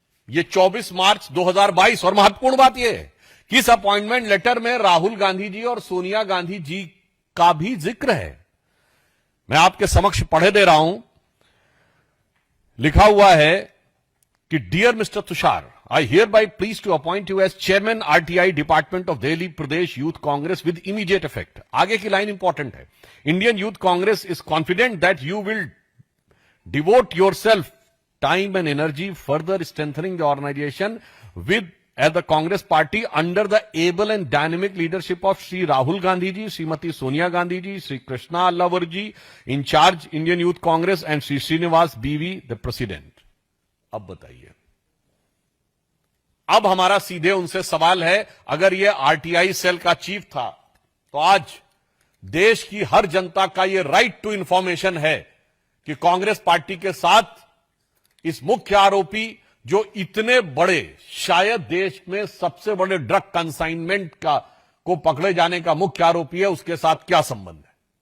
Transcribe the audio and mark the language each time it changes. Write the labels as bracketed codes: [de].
[hi] यह 24 मार्च 2022, और महत्वपूर्ण बात यह है कि इस अपॉइंटमेंट लेटर में राहुल गांधी जी और सोनिया गांधी जी का भी जिक्र है। मैं आपके समक्ष पढ़े दे रहा हूं। लिखा हुआ है कि [en] Dear mister Tushar, I hereby please to appoint you as chairman RTI Department of Delhi Pradesh Youth Congress with immediate effect. [hi] आगे की लाइन इंपॉर्टेंट है। [en] Indian Youth Congress is confident that you will devote yourself time and energy further strengthening the organization with as the Congress party under the able and dynamic leadership of Shri Rahul Gandhi ji, Srimati Sonia Gandhi ji, Shri Krishna Allavar ji, in charge Indian Youth Congress, and Shri Srinivas BV, the president. [hi] अब बताइए, अब हमारा सीधे उनसे सवाल है, अगर यह आरटीआई सेल का चीफ था तो आज देश की हर जनता का यह राइट टू इंफॉर्मेशन है कि कांग्रेस पार्टी के साथ इस मुख्य आरोपी, जो इतने बड़े, शायद देश में सबसे बड़े ड्रग कंसाइनमेंट को पकड़े जाने का मुख्य आरोपी है, उसके साथ क्या संबंध है।